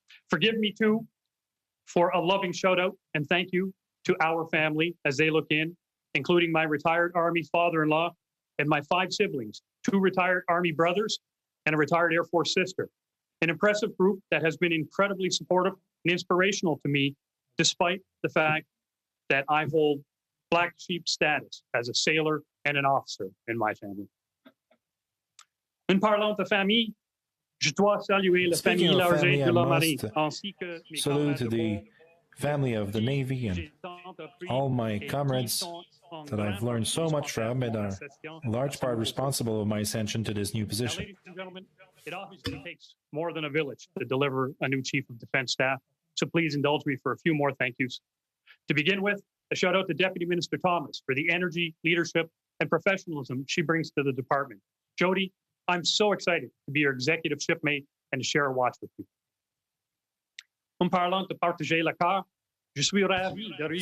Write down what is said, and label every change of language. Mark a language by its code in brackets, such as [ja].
[en] Forgive me, too, for a loving shout-out and thank you to our family as they look in, including my retired Army father-in-law and my 5 siblings, 2 retired Army brothers and a retired Air Force sister. An impressive group that has been incredibly supportive and inspirational to me, despite the fact that I hold black sheep status as a sailor and an officer in my family. [fr] En parlant de famille, je dois saluer la famille Larger de la Marine, ainsi que mes [en] salute to the family of the Navy and all my comrades that I've learned so much from and are in large part responsible of my ascension to this new position. Ladies and gentlemen, it obviously takes more than a village to deliver a new Chief of Defense Staff, so please indulge me for a few more thank yous. To begin with, a shout out to Deputy Minister Thomas for the energy, leadership, and professionalism she brings to the department. Jody, I'm so excited to be your executive shipmate and to share a watch with you. [fr] En parlant de partager la carte, je suis ravi de rejoindre